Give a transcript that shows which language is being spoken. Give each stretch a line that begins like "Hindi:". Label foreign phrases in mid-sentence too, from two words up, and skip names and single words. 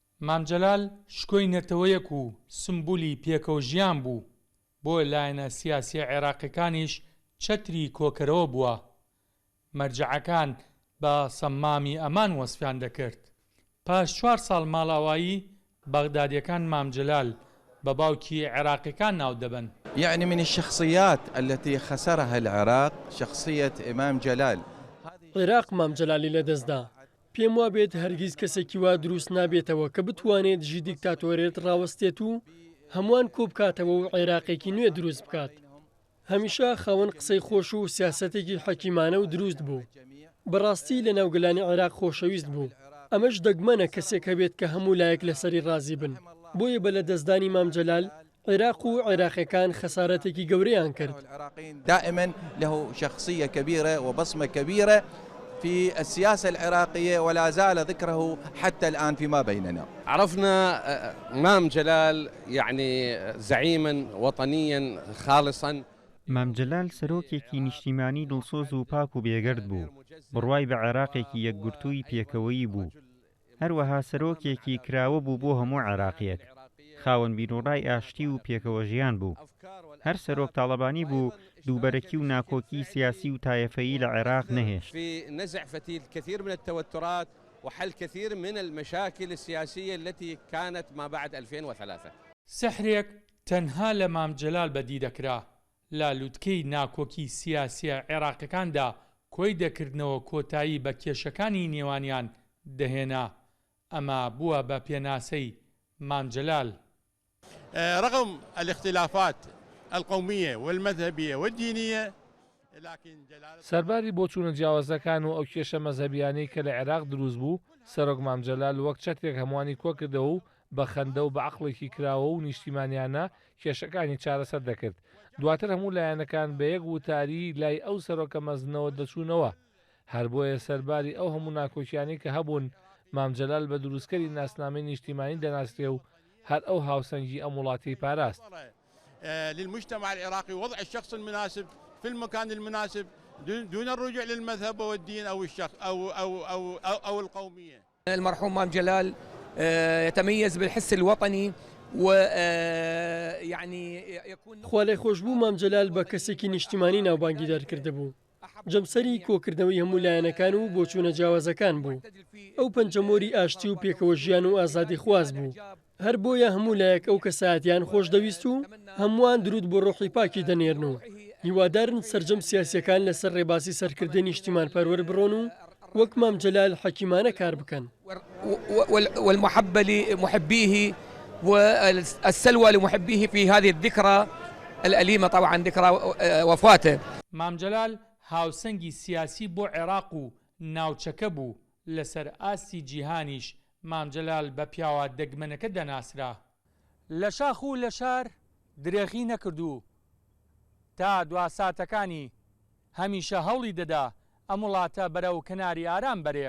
Central Kurdish: مامجەلال شکۆی نەتەوەیەک و سمبولی پێکەوە ژیان بوو، بۆ لایەنە سیاسی عێراقیەکانیش چەتری کۆکەرەوە بووە. مەرجەعەکان بە سەمامی ئەمان وەسفیان دەکرد. پاش 4 ساڵ ماڵاوایی بەغدادیەکان مامجەلال بە باوکی عێراقیەکان ناو دەبن.
Arabic: يعني من الشخصيات التي خسرها العراق شخصية إمام جلال.
Central Kurdish: عێراق مامجەلالی لەدەستدا. پێم وابێت هەرگیز کەسێکی وا دروست نابێتەوە کە بتوانێت ژی دیکتاتۆرێت ڕاوەستێت و هەمووان کۆبکاتەوە و عێراقێکی نوێ دروست بکات. هەمیشە خاوەن قسەی خۆش و سیاسەتێکی حەکیمانە و دروست بوو. بەڕاستی لە ناوگەلانی عێراق خۆشەویست بوو. ئەمەش دەگمەنە کەسێک هەبێت کە هەموو لایەک لەسەری ڕازی بن. بۆیە بە لەدەستدانی مامجەلال عێراق و عێراقیەکان خەسارەتێکی گەورەیان کرد.
Arabic: دائما له شخصية كبيرة وبصمة كبيرة في السياسة العراقية ولا زال ذكره حتى الآن فيما بيننا. عرفنا إمام جلال يعني زعيما وطنيا خالصا.
Central Kurdish: مامجەلال سەرۆکێکی نیشتیمانی دڵسۆز و پاک و بێگەرد بوو، بڕوای بە عێراقێکی یەکگرتووی پێکەوەیی بوو. هەروەها سەرۆکێکی کراوە بوو بۆ هەموو عێراقیەک، خاوەن بیرۆڕای ئاشتی و پێکەوە ژیان بوو. هەر سەرۆک تاڵەبانی بوو دووبەرەکی و ناکۆکی سیاسی و تایەفەیی لە عێراق نەهێشت.
Arabic: في نزع فتيل كثير من التوترات وحل كثير من المشاكل السياسية التي كانت ما بعد 2003.
Central Kurdish: سحرێک تەنها لە مامجەلال بەدی دەکرا. لە لووتکەی ناکۆکی سیاسیە عێراقیەکاندا کۆی دەکردنەوە کۆتایی بە کێشەکانی نێوانیان دەهێنا. ئەمە بووە بە پێناسەی مامجەلال.
Arabic: رغم الاختلافات القومية والمذهبية والدينية
Central Kurdish: سەرباری بۆ چوونە جیاوازەکان و ئەو کێشە مەزهەبیانەی کە لە عێراق دروست بوو، سەرۆک مامجەلال وەک چەترێک هەمووانی کۆکردەوە و بە خەندە و بە عەقڵێکی کراوە و نیشتیمانیانە کێشەکانی چارەسەر دەکرد. دواتر هەموو لایەنەکان بە یەک وتاری لای ئەو سەرۆکە مەزنەوە دەچوونەوە. هەر بۆیە سەرباری ئەو هەموو ناکۆکیانی کە هەبوون، مامجەلال بە دروستکەری ناسنامەی نیشتیمانی دەناسرێ و هەر ئەو هاوسەنگی ئەم وڵاتی پاراست.
Arabic: للمجتمع العراقي وضع الشخص المناسب في المكان المناسب دون الرجوع للمذهب والدين أو الشخص أو القومية. المرحوم مام جلال يتميز بالحس الوطني ويعني يكون
Central Kurdish: خۆلای خۆشببوو مامجەلال بە کەسێکی نیشتیمانی ناوبانگی دەرکردبوو. جەمسەری کۆکردنەوەی هەموو لایەنەکان و بۆ چوونە جیاوازەکان بوو. ئەو پەنجەمۆری ئاشتی و پێکەوە ژیان و ئازادی خواز بوو. هەر بۆیە هەموو لایەک ئەو کەسایەتیان خۆش دەویست و هەمووان درود بۆ ڕۆحی پاکی دەنێرن و هیوادارن سەرجەم سیاسیەکان لەسەر ڕێباسی سەرکردنی نیشتیمان پەروەر بڕۆن و وەک مامجەلال حەکیمانە کار بکەن.
Arabic: والمحبة لمحبيه والسلوى لمحبيه في هذه الذكرى الأليمة، طبعا ذكرى وفاته.
Central Kurdish: مامجەلال هاوسەنگی سیاسی بۆ عێراق و ناوچەکە بوو. لەسەر ئاستی جیهانیش مامجەلال بە پیاوە دەگمەنەکە دەناسرا. لە شاخ و لە شار درێغی نەکردو تا دواساتەکانی هەمیشە هەوڵی دەدا ئەم وڵاتە بەرەو کەناری ئارام بەرێ.